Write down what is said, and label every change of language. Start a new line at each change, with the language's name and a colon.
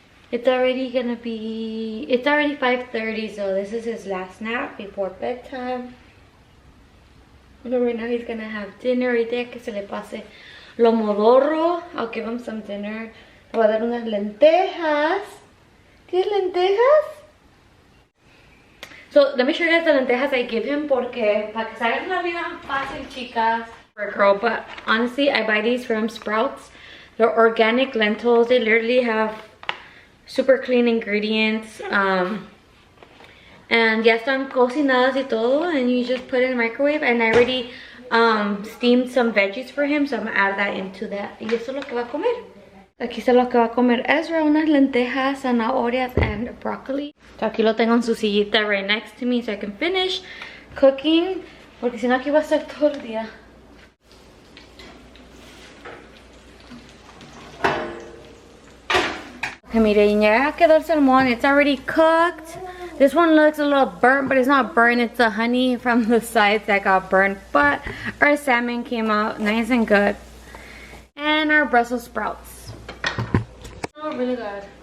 English: It's already 5:30, so this is his last nap before bedtime. So right now he's gonna have dinner.
Spanish: Ahorita que se le pase lo modorro,
English: I'll give him some dinner.
Spanish: Le voy a dar unas lentejas. ¿Quieres lentejas?
English: So let me show you guys the lentejas I give him,
Spanish: porque para que salga una vida fácil, chicas.
English: For a girl, but honestly, I buy these from Sprouts. They're organic lentils. They literally have super clean ingredients. And
Spanish: ya están cocinadas y todo,
English: and you just put it in the microwave. And I already steamed some veggies for him, so I'm gonna add that into that.
Spanish: Y eso es lo que va a comer. Aquí está lo que va a comer Ezra, unas lentejas, zanahorias,
English: and broccoli.
Spanish: So aquí lo tengo en su sillita
English: right next to me so I can finish cooking,
Spanish: porque si no aquí va a estar todo el día. Okay, miren, ya quedó el salmón.
English: It's already cooked. This one looks a little burnt, but it's not burnt. It's the honey from the sides that got burnt. But our salmon came out nice and good. And our Brussels sprouts. Oh, really good.